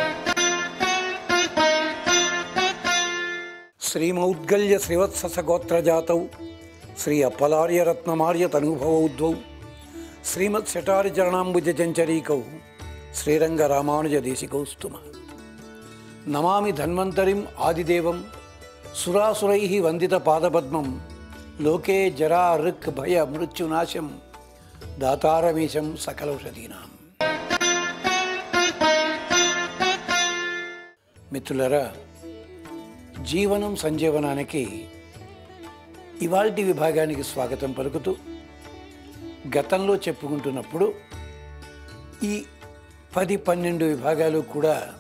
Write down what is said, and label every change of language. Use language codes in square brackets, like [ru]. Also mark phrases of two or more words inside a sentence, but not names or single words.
[sa] श्रीमौद्गल्य श्रीवत्सस गोत्रजातौ श्री अपलार्य रत्नमार्य तनुभवौद्वौ श्रीमत्शटारि चरणाम्बुज चञ्चरीकौ श्रीरंग रामानुज देशिकौस्तुम नमामि धन्वन्तरिम् आदिदेवं सुरासुरैः वन्दित पादपद्मं लोके जरा ऋक् भय मृत्युनाशं दातारमीशं सकलौषधीनां। [te] మిత్రులారా, జీవనం సంజీవనానికి ఇవాల్టి విభాగానికి స్వాగతం పలుకుతూ గతంలో చెప్పుకుంటున్నప్పుడు ఈ 10-12 విభాగాలు కూడా